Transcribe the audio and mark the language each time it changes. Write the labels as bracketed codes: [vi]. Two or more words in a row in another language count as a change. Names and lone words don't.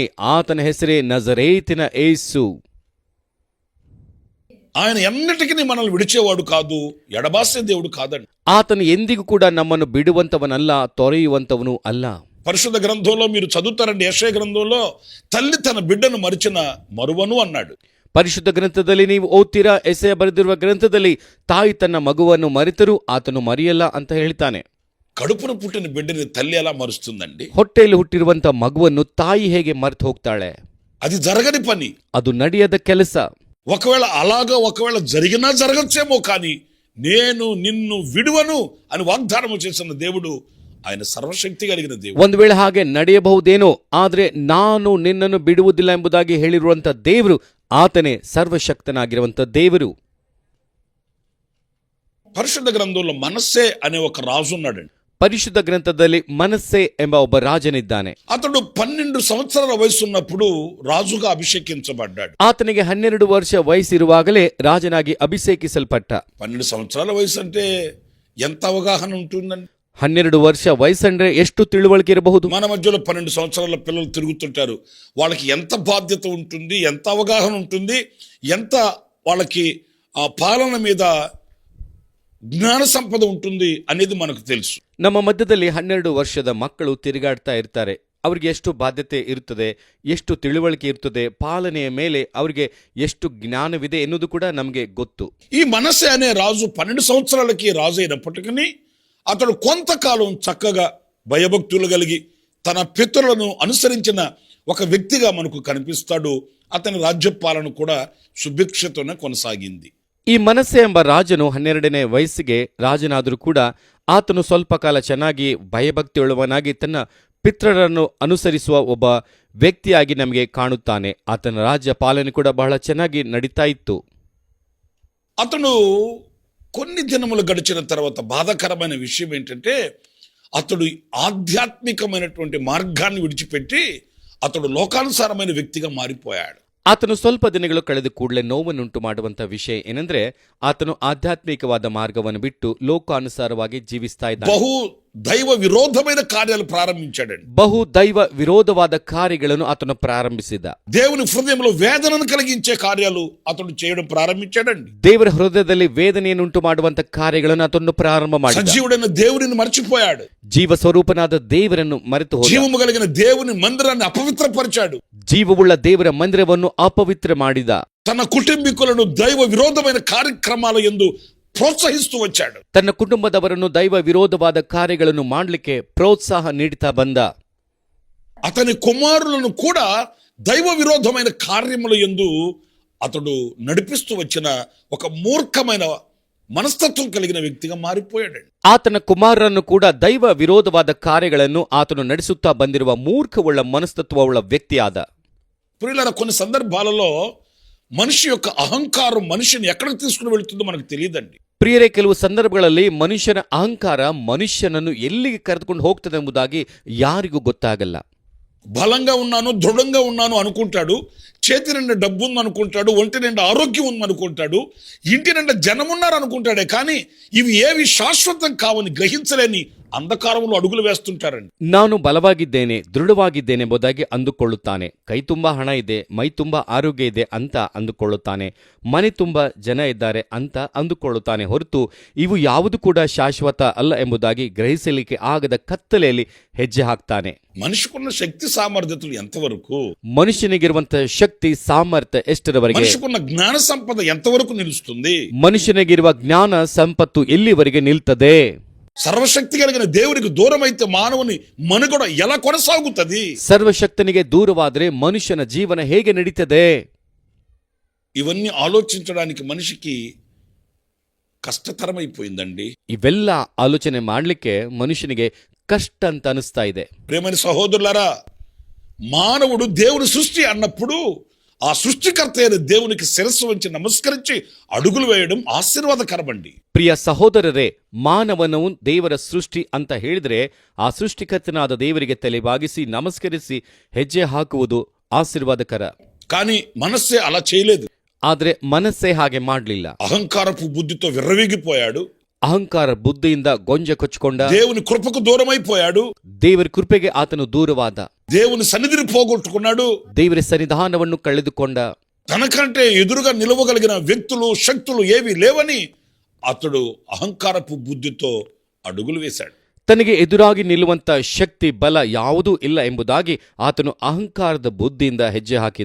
[kn] ಆತನ ಹೆಸರೇ ನಜರೇತಿನ ಯೇಸು. [te] ఆయన ఎన్నటికీ మనల్ని విడిచేవాడు కాదు, ఎడబాసే దేవుడు కాదండి. [kn] ಆತನು ಎಂದಿಗೂ ಕೂಡ ನಮ್ಮನ್ನು ಬಿಡುವಂತವನಲ್ಲ, ತೊರೆಯುವಂತವನು ಅಲ್ಲ. [te] పరిశుద్ధ గ్రంథంలో మీరు చదువుతారండి, యెషయా గ్రంథంలో తల్లి తన బిడ్డను మరిచిన మరువను అన్నాడు. [kn] ಪರಿಶುದ್ಧ ಗ್ರಂಥದಲ್ಲಿ ನೀವು ಓದ್ತೀರಾ, ಎಸೆಯ ಬರೆದಿರುವ ಗ್ರಂಥದಲ್ಲಿ ತಾಯಿ ತನ್ನ ಮಗುವನ್ನು ಮರೆತರೂ ಆತನು ಮರೆಯಲ್ಲ ಅಂತ ಹೇಳ್ತಾನೆ. [te] కడుపున పుట్టిన బిడ్డని తల్లి ఎలా మరుస్తుందండి? [kn] ಹೊಟ್ಟೆಯಲ್ಲಿ ಹುಟ್ಟಿರುವಂತ ಮಗುವನ್ನು ತಾಯಿ ಹೇಗೆ ಮರೆತು ಹೋಗ್ತಾಳೆ? [te] అది జరగని పని. [kn] ಅದು ನಡೆಯದ ಕೆಲಸ. [te] ఒకవేళ జరిగినా జరగచ్చేమో, కానీ నేను నిన్ను విడువను అని వాగ్దానం చేసిన దేవుడు ఆయన సర్వశక్తి కలిగిన దేవుడు. [kn] ಒಂದು ವೇಳೆ ಹಾಗೆ ನಡೆಯಬಹುದೇನೋ, ಆದ್ರೆ ನಾನು ನಿನ್ನನ್ನು ಬಿಡುವುದಿಲ್ಲ ಎಂಬುದಾಗಿ ಹೇಳಿರುವಂತ ದೇವರು ಆತನೇ ಸರ್ವಶಕ್ತನಾಗಿರುವಂತ ದೇವರು. [te] పరిశుద్ధ గ్రంథంలో మనస్సే అనే ఒక రాజు ఉన్నాడండి. [kn] ಪರಿಶುದ್ಧ ಗ್ರಂಥದಲ್ಲಿ ಮನಸ್ಸೆ ಎಂಬ ಒಬ್ಬ ರಾಜನಿದ್ದಾನೆ. [te] అతడు 12 సంవత్సరాల వయసు ఉన్నప్పుడు రాజుగా అభిషేకించబడ్డాడు. [kn] ಆತನಿಗೆ 12 ವರ್ಷ ವಯಸ್ಸಿರುವಾಗಲೇ ರಾಜನಾಗಿ ಅಭಿಷೇಕಿಸಲ್ಪಟ್ಟ. [te] 12 సంవత్సరాల వయసు అంటే ఎంత అవగాహన ఉంటుందండి? [kn] 12 ವರ್ಷ ವಯಸ್ಸಂದ್ರೆ ಎಷ್ಟು ತಿಳುವಳಿಕೆ ಇರಬಹುದು? [te] మన మధ్యలో 12 సంవత్సరాల పిల్లలు తిరుగుతుంటారు. వాళ్ళకి ఎంత బాధ్యత ఉంటుంది, ఎంత అవగాహన ఉంటుంది, ఎంత వాళ్ళకి ఆ పాలన మీద జ్ఞాన సంపద ఉంటుంది అనేది మనకు తెలుసు. [kn] ನಮ್ಮ ಮಧ್ಯದಲ್ಲಿ 12 ವರ್ಷದ ಮಕ್ಕಳು ತಿರುಗಾಡ್ತಾ ಇರ್ತಾರೆ. ಅವರಿಗೆ ಎಷ್ಟು ಬಾಧ್ಯತೆ ಇರುತ್ತದೆ, ಎಷ್ಟು ತಿಳುವಳಿಕೆ ಇರುತ್ತದೆ, ಪಾಲನೆಯ ಮೇಲೆ ಅವರಿಗೆ ಎಷ್ಟು ಜ್ಞಾನವಿದೆ ಎನ್ನುವುದು ಕೂಡ ನಮಗೆ ಗೊತ್ತು. [te] ఈ మనస్సే అనే రాజు 12 సంవత్సరాలకి రాజు అయినప్పటికీ అతడు కొంతకాలం చక్కగా భయభక్తులు కలిగి తన పితరులను అనుసరించిన ఒక వ్యక్తిగా మనకు కనిపిస్తాడు. అతని రాజ్యపాలన కూడా సుభిక్షతోనే కొనసాగింది. [kn] ಈ ಮನಸ್ಸೆ ಎಂಬ ರಾಜನು 12ನೇ ವಯಸ್ಸಿಗೆ ರಾಜನಾದರೂ ಕೂಡ ಆತನು ಸ್ವಲ್ಪ ಕಾಲ ಚೆನ್ನಾಗಿ ಭಯಭಕ್ತಿಯುಳ್ಳವನಾಗಿ ತನ್ನ ಪಿತೃರನ್ನು ಅನುಸರಿಸುವ ಒಬ್ಬ ವ್ಯಕ್ತಿಯಾಗಿ ನಮಗೆ ಕಾಣುತ್ತಾನೆ. ಆತನ ರಾಜ್ಯ ಪಾಲನೆ ಕೂಡ ಬಹಳ ಚೆನ್ನಾಗಿ ನಡೀತಾ ಇತ್ತು. [te] అతను కొన్ని దినములు గడిచిన తర్వాత బాధాకరమైన విషయం ఏంటంటే, అతడు ఆధ్యాత్మికమైనటువంటి మార్గాన్ని విడిచిపెట్టి అతడు లోకానుసారమైన వ్యక్తిగా మారిపోయాడు. [kn] ಆತನು ಸ್ವಲ್ಪ ದಿನಗಳು ಕಳೆದ ಕೂಡಲೇ ನೋವನ್ನುಂಟು ಮಾಡುವಂಥ ವಿಷಯ ಏನಂದ್ರೆ, ಆತನು ಆಧ್ಯಾತ್ಮಿಕವಾದ ಮಾರ್ಗವನ್ನು ಬಿಟ್ಟು ಲೋಕಾನುಸಾರವಾಗಿ ಜೀವಿಸ್ತಾ ಇದ್ದಾನೆ. [te] బహు దైవ విరోధమైన కార్యాలు ప్రారంభించాడండి. [kn] ಬಹು ದೈವ ವಿರೋಧವಾದ ಕಾರ್ಯಗಳನ್ನು ಆತನು ಪ್ರಾರಂಭಿಸಿದ. [te] దేవుని హృదయంలో వేదనను కలిగించే కార్యాలు అతడు చేయడం ప్రారంభించాడండి. [kn] ದೇವರ ಹೃದಯದಲ್ಲಿ ವೇದನೆಯನ್ನುಂಟು ಮಾಡುವಂತ ಕಾರ್ಯಗಳನ್ನು ಆತನು ಪ್ರಾರಂಭ ಮಾಡಿದ. [te] సజీవుడైన దేవుడిని మర్చిపోయాడు. [kn] ಜೀವ ಸ್ವರೂಪನಾದ ದೇವರನ್ನು ಮರೆತು ಹೋದ. [te] జీవము కలిగిన దేవుని మందిరాన్ని అపవిత్రపరిచాడు. [kn] ಜೀವವುಳ್ಳ ದೇವರ ಮಂದಿರವನ್ನು ಅಪವಿತ್ರ ಮಾಡಿದ. [te] తన కుటుంబీకులను దైవ విరోధమైన కార్యక్రమాల యందు ప్రోత్సహిస్తూ వచ్చాడు. [kn] ತನ್ನ ಕುಟುಂಬದವರನ್ನು ದೈವ ವಿರೋಧವಾದ ಕಾರ್ಯಗಳನ್ನು ಮಾಡಲಿಕ್ಕೆ ಪ್ರೋತ್ಸಾಹ ನೀಡುತ್ತಾ ಬಂದ. [te] అతని కుమారులను కూడా దైవ విరోధమైన కార్యముల యందు అతడు నడిపిస్తూ వచ్చిన ఒక మూర్ఖమైన మనస్తత్వం కలిగిన వ్యక్తిగా మారిపోయాడు. [kn] ಆತನ ಕುಮಾರರನ್ನು ಕೂಡ ದೈವ ವಿರೋಧವಾದ ಕಾರ್ಯಗಳನ್ನು ಆತನು ನಡೆಸುತ್ತಾ ಬಂದಿರುವ ಮೂರ್ಖವುಳ್ಳ ಮನಸ್ತತ್ವವುಳ್ಳ ವ್ಯಕ್ತಿಯಾದ. [te] ప్రియులారా, కొన్ని సందర్భాలలో మనిషి యొక్క అహంకారం మనిషిని ఎక్కడికి తీసుకుని వెళుతుందో మనకు తెలియదండి. [kn] ಪ್ರಿಯರೇ, ಕೆಲವು ಸಂದರ್ಭಗಳಲ್ಲಿ ಮನುಷ್ಯನ ಅಹಂಕಾರ ಮನುಷ್ಯನನ್ನು ಎಲ್ಲಿಗೆ ಕರೆದುಕೊಂಡು ಹೋಗ್ತದೆ ಎಂಬುದಾಗಿ ಯಾರಿಗೂ ಗೊತ್ತಾಗಲ್ಲ. [te] బలంగా ఉన్నాను, దృఢంగా ఉన్నాను అనుకుంటాడు, చేతి నిండా డబ్బు ఉంది అనుకుంటాడు, ఒంటి నిండా ఆరోగ్యం ఉంది అనుకుంటాడు, ఇంటి నిండా జనం ఉన్నారు అనుకుంటాడే, కానీ ఇవి ఏవి శాశ్వతం కావని గ్రహించలేని [kn] ಅಂಧಕಾರವನ್ನು ಅಡುಗಲು [te] ವೇస్తుంటారండి. [kn] ನಾನು ಬಲವಾಗಿದ್ದೇನೆ, ದೃಢವಾಗಿದ್ದೇನೆ ಎಂಬುದಾಗಿ ಅಂದುಕೊಳ್ಳುತ್ತಾನೆ. ಕೈ ತುಂಬಾ ಹಣ ಇದೆ, ಮೈ ತುಂಬಾ ಆರೋಗ್ಯ ಇದೆ ಅಂತ ಅಂದುಕೊಳ್ಳುತ್ತಾನೆ. ಮನೆ ತುಂಬಾ ಜನ ಇದ್ದಾರೆ ಅಂತ ಅಂದುಕೊಳ್ಳುತ್ತಾನೆ. ಹೊರತು ಇವು ಯಾವುದು ಕೂಡ ಶಾಶ್ವತ ಅಲ್ಲ ಎಂಬುದಾಗಿ ಗ್ರಹಿಸಲಿಕ್ಕೆ ಆಗದ ಕತ್ತಲೆಯಲ್ಲಿ ಹೆಜ್ಜೆ ಹಾಕ್ತಾನೆ. [te] మనిషికున్న శక్తి సామర్థ్యతలు ఎంతవరకు, [kn] ಮನುಷ್ಯನಿಗಿರುವಂತಹ ಶಕ್ತಿ ಸಾಮರ್ಥ್ಯ ಎಷ್ಟರವರೆಗೆ, [te] మనిషికున్న జ్ఞాన సంపద ఎంతవరకు నిలుస్తుంది, [kn] ಮನುಷ್ಯನಿಗಿರುವ ಜ್ಞಾನ ಸಂಪತ್ತು ಎಲ್ಲಿವರೆಗೆ ನಿಲ್ತದೆ, [te] సర్వశక్తి కలిగిన దేవునికి దూరం అయితే మానవుని మనుగడ ఎలా కొనసాగుతుంది, [kn] ಸರ್ವಶಕ್ತನಿಗೆ ದೂರವಾದರೆ ಮನುಷ್ಯನ ಜೀವನ ಹೇಗೆ ನಡೀತದೆ, [te] ఇవన్నీ ఆలోచించడానికి మనిషికి కష్టతరమైపోయిందండి. [kn] ಇವೆಲ್ಲ ಆಲೋಚನೆ ಮಾಡಲಿಕ್ಕೆ ಮನುಷ್ಯನಿಗೆ ಕಷ್ಟ ಅಂತ ಅನಿಸ್ತಾ ಇದೆ. [te] ప్రియమైన సహోదరులారా, మానవుడు దేవుని సృష్టి అన్నప్పుడు ఆ సృష్టికర్త అయిన దేవునికి శిరస్సు వంచి నమస్కరించి అడుగులు వేయడం ఆశీర్వాదకరమండి. [kn] ಪ್ರಿಯ ಸಹೋದರರೇ, ಮಾನವನು ದೇವರ ಸೃಷ್ಟಿ ಅಂತ ಹೇಳಿದ್ರೆ ಆ ಸೃಷ್ಟಿಕರ್ತನಾದ ದೇವರಿಗೆ ತಲೆಬಾಗಿಸಿ ನಮಸ್ಕರಿಸಿ ಹೆಜ್ಜೆ ಹಾಕುವುದು ಆಶೀರ್ವಾದಕರ. [te] కానీ మనస్సే అలా చేయలేదు. [kn] ಆದ್ರೆ ಮನಸ್ಸೇ ಹಾಗೆ ಮಾಡಲಿಲ್ಲ. [te] అహంకారపు బుద్ధితో విర్రవీగిపోయాడు. [kn] ಅಹಂಕಾರ ಬುದ್ಧಿಯಿಂದ ಗೊಂಜ ಕೊಚ್ಕೊಂಡ. [te] దేవుని కృపకు దూరమైపోయాడు. [kn] ದೇವರ ಕೃಪೆಗೆ ಆತನು ದೂರವಾದ. [te] దేవుని సన్నిధిని పోగొట్టుకున్నాడు. [kn] ದೇವರ ಸನ್ನಿಧಾನವನ್ನು ಕಳೆದುಕೊಂಡ. [te] తనకంటే ఎదురుగా నిలవగలిగిన వ్యక్తులు శక్తులు ఏవి లేవని అతడు అహంకారపు బుద్ధితో అడుగులు వేశాడు. [kn] ತನಗೆ ಎದುರಾಗಿ ನಿಲ್ಲುವಂತ ಶಕ್ತಿ ಬಲ ಯಾವುದೂ ಇಲ್ಲ ಎಂಬುದಾಗಿ ಆತನು ಅಹಂಕಾರದ ಬುದ್ಧಿಯಿಂದ ಹೆಜ್ಜೆ ಹಾಕಿದ.